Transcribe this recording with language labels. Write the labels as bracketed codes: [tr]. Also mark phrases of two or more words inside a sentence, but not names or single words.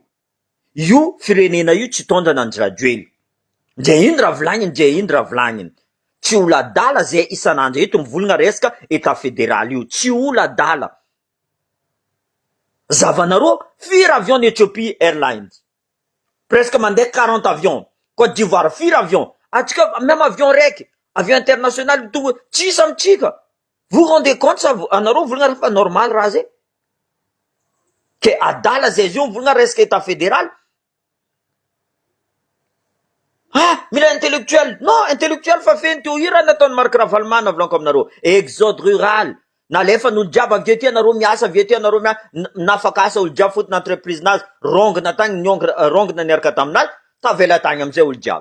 [mg] Io firenena io tsy tondrana Andry Rajoelina. Ndre ino raha volagniny, ndre ino raha volagniny. Tsy ola dala zay isan'andro eto mivolagna resaka [fr] état fédéral [mg] io. Tsy ola dala. Zavanareo firy avion Ethiopie Airlines. Presque mandeha 40 avions. Côte d'Ivoire firy avion. Atsika même avion raiky. [fr] Avion international [mg] to tsisy amitsika. [fr] Vous rendez compte ça? [mg] Anareo volagna fa normal raha zay? Que adala zay zio volagna resaka [fr] état fédéral. [mg] Mila intellectuel. Non, intellectuel fa feno teo io raha nataon'ny Marc Ravalomanana volanko aminareo. [fr] Exode rural. [mg] Nalefa n'olo jiaby avy ety anareo miasa, avy ety anareo nafaka asa olo jiaby fotony entreprise nazy, rongona tagny rongona niaraka taminazy, tavela tagny amizay olo jiaby.